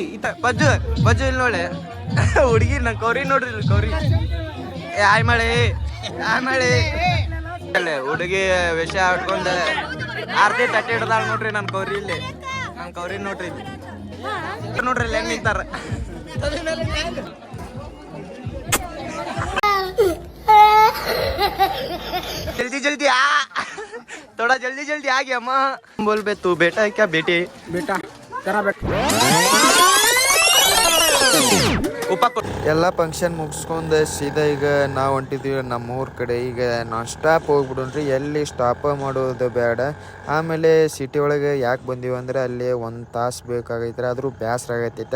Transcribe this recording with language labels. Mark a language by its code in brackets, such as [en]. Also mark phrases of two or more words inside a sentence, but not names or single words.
[kn] ಬಜ್ಜು ಬಜ್ಜು ಇಲ್ಲಿ ನೋಡಿ ಹುಡುಗಿ ನನ್ ಕೌರಿ ನೋಡ್ರಿ ಇಲ್ಲಿ ಕೌರಿ ಆಯ್ ಮಾಡಿ ಹುಡುಗಿ ವಿಷ ಆಡ್ಕೊಂಡ ಆರ್ತಿ ತಟ್ಟೆ ಹಿಡ್ದಾಳ ನೋಡ್ರಿ ನನ್ ಕೌರಿ ಇಲ್ಲಿ ನನ್ ಕೌರಿ ನೋಡ್ರಿ ನೋಡ್ರಿ ಇಲ್ಲಿ ಹೆಂಗ್ ನಿಂತಾರ. [hi] जल्दी जल्दी आ थोड़ा जल्दी जल्दी आ गया माँ बोल बे तू बेटा है क्या बेटे ಬೇಟಾ तेरा बेटा [kn] ಎಲ್ಲ ಫಂಕ್ಷನ್ ಮುಗಿಸ್ಕೊಂಡು ಸೀದಾ ಈಗ ನಾವು ಹೊಂಟಿದ್ದೀವಿ ನಮ್ಮೂರ ಕಡೆ. ಈಗ [en] non stop [kn] ಹೋಗ್ಬಿಡೋಣ್ರಿ, ಎಲ್ಲಿ ಸ್ಟಾಪ ಮಾಡೋದು ಬೇಡ. ಆಮೇಲೆ ಸಿಟಿ ಒಳಗೆ ಯಾಕೆ ಬಂದೀವಿ ಅಂದ್ರೆ ಅಲ್ಲಿ 1 ತಾಸು ಬೇಕಾಗೈತ್ರಿ, ಆದರೂ ಬೇಸರ ಆಗೈತೈತೆ.